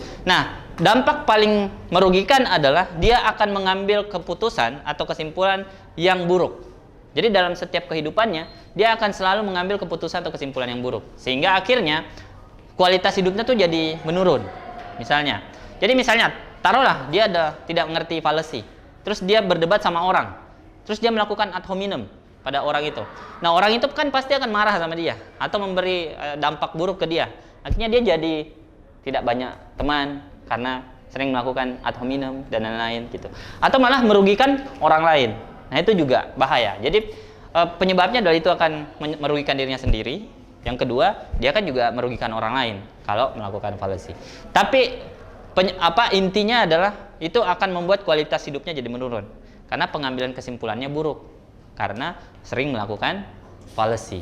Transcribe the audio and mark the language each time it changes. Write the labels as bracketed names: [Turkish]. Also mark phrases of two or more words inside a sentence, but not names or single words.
[Indonesian] Nah, dampak paling merugikan adalah dia akan mengambil keputusan atau kesimpulan yang buruk. Jadi dalam setiap kehidupannya dia akan selalu mengambil keputusan atau kesimpulan yang buruk, sehingga akhirnya kualitas hidupnya tuh jadi menurun. Misalnya taruhlah dia tidak mengerti fallacy, terus dia berdebat sama orang, terus dia melakukan [Latin] ad hominem [Indonesian] pada orang itu. Nah, orang itu kan pasti akan marah sama dia atau memberi dampak buruk ke dia. Akhirnya dia jadi tidak banyak teman karena sering melakukan [Latin] ad hominem [Indonesian] dan lain-lain gitu. Atau malah merugikan orang lain. Nah, itu juga bahaya. Jadi penyebabnya adalah itu akan merugikan dirinya sendiri. Yang kedua, dia kan juga merugikan orang lain kalau melakukan fallacy. Tapi intinya adalah itu akan membuat kualitas hidupnya jadi menurun karena pengambilan kesimpulannya buruk karena sering melakukan fallacy.